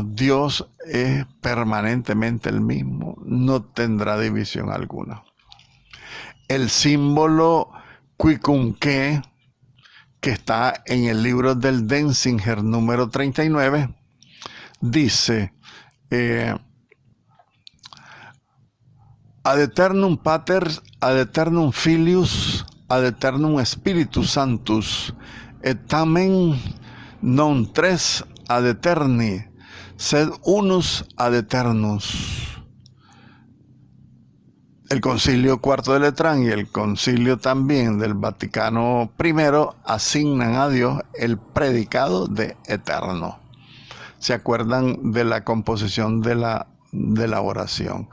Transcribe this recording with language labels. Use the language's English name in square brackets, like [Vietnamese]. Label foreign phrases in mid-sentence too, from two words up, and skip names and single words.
[Spanish] Dios es permanentemente el mismo, no tendrá división alguna. El símbolo Quikunque, que está en el libro del Denzinger número 39, dice: [Latin] ad eternum pater, ad eternum filius, ad eternum spiritus sanctus, et tamen non tres ad eterni, sed unus ad eternus. [Spanish] El Concilio Cuarto de Letrán y el Concilio también del Vaticano I asignan a Dios el predicado de eterno. ¿Se acuerdan de la composición de la oración?